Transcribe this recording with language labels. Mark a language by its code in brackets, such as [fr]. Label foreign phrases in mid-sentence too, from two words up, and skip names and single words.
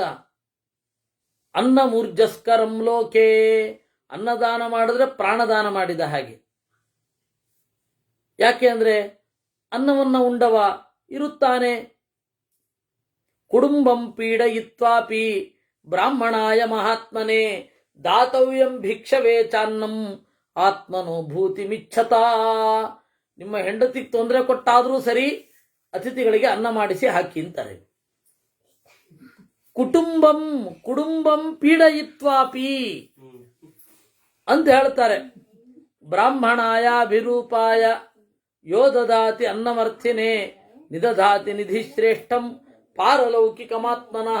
[sa] ಅನ್ನ ಮೂರ್ಜಸ್ಕರಂ ಲೋಕೆ, [kn] ಅನ್ನದಾನ ಮಾಡಿದ್ರೆ ಪ್ರಾಣದಾನ ಮಾಡಿದ ಹಾಗೆ. ಯಾಕೆ ಅಂದ್ರೆ ಅನ್ನವನ್ನ ಉಂಡವ ಇರುತ್ತಾನೆ. [sa] ಕುಡುಂಬಂ ಪೀಡಯಿತ್ವಾಪಿ ಬ್ರಾಹ್ಮಣಾಯ ಮಹಾತ್ಮನೆ ದಾತವ್ಯಂ ಭಿಕ್ಷವೇ ಚಾನ್ನಂ ಆತ್ಮನೋ ಭೂತಿ ಮಿಚ್ಛತಾ. [kn] ನಿಮ್ಮ ಹೆಂಡತಿಗೆ ತೊಂದರೆ ಕೊಟ್ಟಾದರೂ ಸರಿ ಅತಿಥಿಗಳಿಗೆ ಅನ್ನ ಮಾಡಿಸಿ ಹಾಕಿ ಅಂತಾರೆ. [sa] ಕುಟುಂಬಂ ಪೀಡಯಿತ್ವಾಪಿ [kn] ಅಂತ ಹೇಳ್ತಾರೆ. [sa] ಬ್ರಾಹ್ಮಣಾಯ ವಿರೂಪಾಯ ಯೋ ದದಾತಿ ಅನ್ನಮರ್ಥಿನೇ ನಿದಧಾತಿ ನಿಧಿ ಶ್ರೇಷ್ಠಂ ಪಾರಲೌಕಿಕಮಾತ್ಮನಃ.